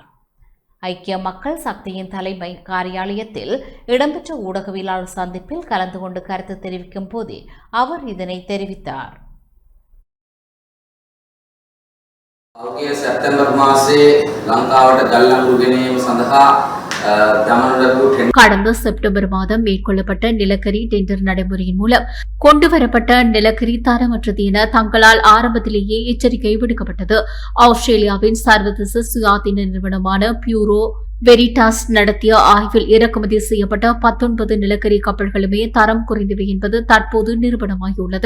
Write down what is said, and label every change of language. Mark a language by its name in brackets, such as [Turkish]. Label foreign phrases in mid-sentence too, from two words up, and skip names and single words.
[Tamil] ஐக்கிய மக்கள் சக்தியின் தலைமை காரியாலயத்தில் இடம்பெற்ற ஊடகவியலாளர் சந்திப்பில் கலந்து கொண்டு கருத்து தெரிவிக்கும் போதே அவர் இதனை தெரிவித்தார். [Sinhala] සැප්තැම්බර් මාසේ லங்காවට ගල් අඟුරු ගැනීම සඳහා [Tamil] கடந்த செப்டம்பர் மாதம் மேற்கொள்ளப்பட்ட நிலக்கரி டெண்டர் நடைமுறையின் மூலம் கொண்டுவரப்பட்ட நிலக்கரி தரமற்றது என தங்களால் ஆரம்பத்திலேயே எச்சரிக்கை விடுக்கப்பட்டது. ஆஸ்திரேலியாவின் சர்வதேச சுயாதீன நிறுவனமான பியூரோ வெரிடாஸ் நடத்திய ஆய்வில் இறக்குமதி செய்யப்பட்ட 19 நிலக்கரி கப்பல்களுமே தரம் குறைந்தவை என்பது தற்போது நிரூபணமாகியுள்ளது.